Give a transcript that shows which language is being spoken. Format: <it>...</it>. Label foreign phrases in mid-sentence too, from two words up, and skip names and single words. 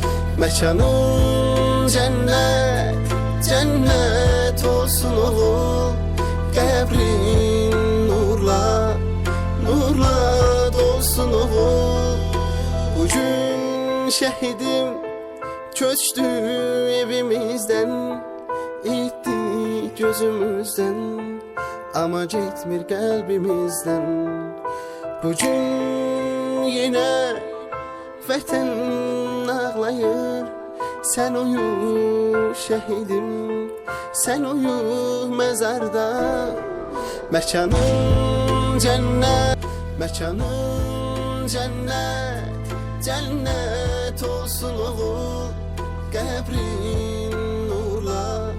<az>Məkanın cənnət, cənnət olsun oğul. Qəbrin nurla, nurla dolsun oğul.</az> <tr>Bugün şəhidim köçtü evimizden, itti gözümüzden, ama gitmir kalbimizden.</tr> <az>Bugün yine vətən ağlayır.</az> <tr>Sen uyu şehidim, sen uyu mezarda. Mekanın cennet, mekanın cennet, cennet olsun oğul.</tr> <az>Qəbrin nurla,</az>